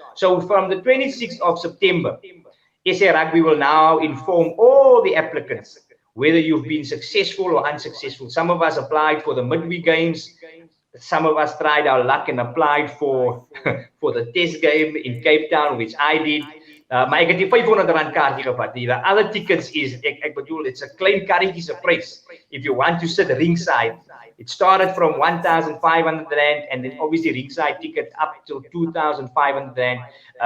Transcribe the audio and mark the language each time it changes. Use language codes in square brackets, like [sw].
[en] So from the 26th of September, SA Rugby will now inform all the applicants whether you've been successful or unsuccessful. Some of us applied for the midweek games. Some of us tried our luck and applied for for the test game in Cape Town, which I did. [af] Maar ek het die R500 kaartjie gevat. Die other tickets is ek bedoel it's a klein karretjie se prys. [en] If you want to sit ringside, it started from 1,500 rand and then obviously ringside ticket up to 2,500 rand.